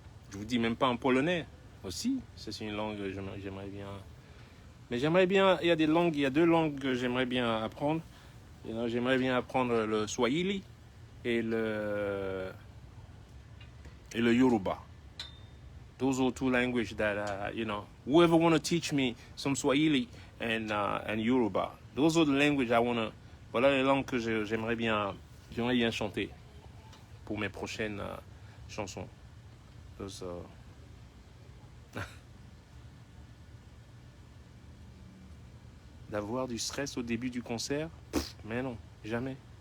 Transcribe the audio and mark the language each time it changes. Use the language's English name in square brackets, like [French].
[French] Je vous dis même pas en polonais. Aussi, ça c'est une langue que j'aimerais bien. Mais j'aimerais bien, il y a 2 langues que j'aimerais bien apprendre. [English] You know, [French] j'aimerais bien apprendre le Swahili et le Yoruba. [English] Those are 2 languages that, you know, whoever want to teach me some Swahili and Yoruba. Those are the languages I want to. [French] Voilà les langues que j'aimerais bien chanter pour mes prochaines chansons. [English] Those, [French] D'avoir du stress au début du concert? Mais non, jamais.